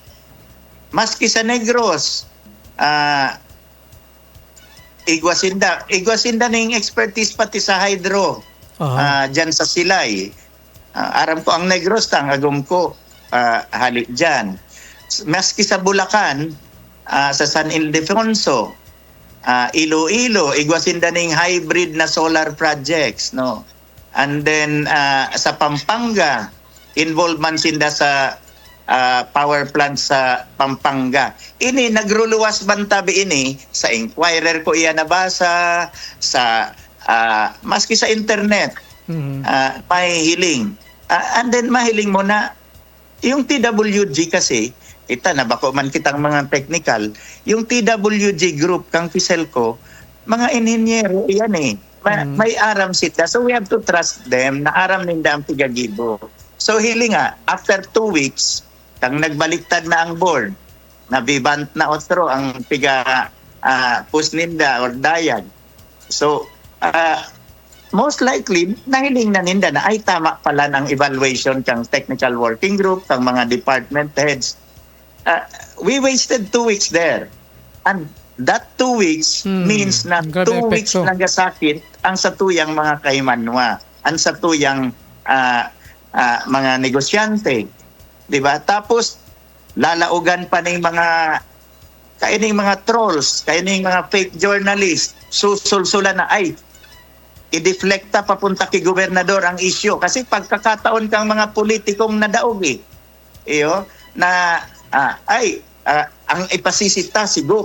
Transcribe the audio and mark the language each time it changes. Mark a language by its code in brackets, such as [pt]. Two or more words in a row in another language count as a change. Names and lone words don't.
[bik] Maski sa Negros, Igwasinda ning expertise pati sa hydro dyan sa Silay. Aram ko ang Negros tang agum ko halik dyan. Maski sa Bulacan, sa San Ildefonso, Iloilo, igwasinda ning hybrid na [en] solar projects, [bik] no? And then sa Pampanga, involved man sinda sa [en] power plant [bik] sa Pampanga. Ini nagruluwas bantabi ini sa Inquirer ko iya nabasa sa maski sa internet. May hiling. And then mahiling mo na yung TWG kasi kita na bako man kitang mga technical, yung [en] TWG group [bik] kang Fiselco, mga inhinyero yan eh. May aram sila. [en] So we have to trust them [bik] na aram ninda ang pigagibo. So hiling [en] after 2 weeks, [bik] kang nagbaliktad na ang board, na Vivant na otro ang piga pusninda or dayag. [en] So most likely, [bik] nahiling na ninda na ay tama pala ng evaluation kang [en] technical working group, [bik] kang mga [en] department heads. We wasted 2 weeks there. And that 2 weeks means [bik] na 2 weeks nagasakit ang satuyang mga kaimanwa, ang satuyang mga negosyante. Diba? Tapos, lalaugan pa ng mga kaining mga trolls, kaining mga [en] fake journalists, [bik] susulsula na ay i-deflecta papunta kay gobernador ang isyu kasi pagkakataon kang mga politikong nadaog iyo na ang ipasisita si Gob.